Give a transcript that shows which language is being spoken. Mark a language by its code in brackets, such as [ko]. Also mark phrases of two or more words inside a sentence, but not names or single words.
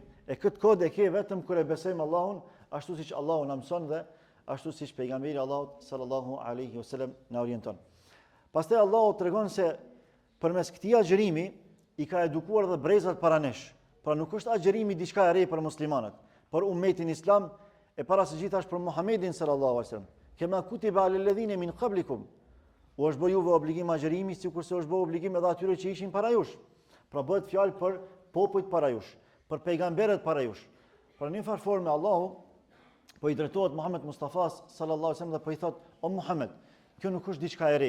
[sq] E këtë kod e ke vetëm kur e besojmë Allahun, ashtu siç Allahu na mëson dhe ashtu siç pejgamberi Allahut [ar] صلى الله عليه وسلم [sq] na orienton. Pastaj Allahu tregon se përmes këtij agjerimi i ka edukuar dhe brezat para nesh. Pra nuk është agjerimi diçka e re për muslimanët, për ummetin islam e para së gjithash për Muhamedit [ar] صلى الله عليه وسلم. كما كتب على الذين من قبلكم. [sq] U është bërë juve obligim agjerimi sikurse është bërë obligim edhe atyre që ishin para jush. Pra bëhet fjalë për popujt para jush, për pejgamberët para jush. Pra në një farë forme Allahu po i drejtohet Muhammed Mustafas [ar] صلى الله عليه وسلم [sq] dhe po i thot: "O Muhammed, kjo nuk është diçka e re.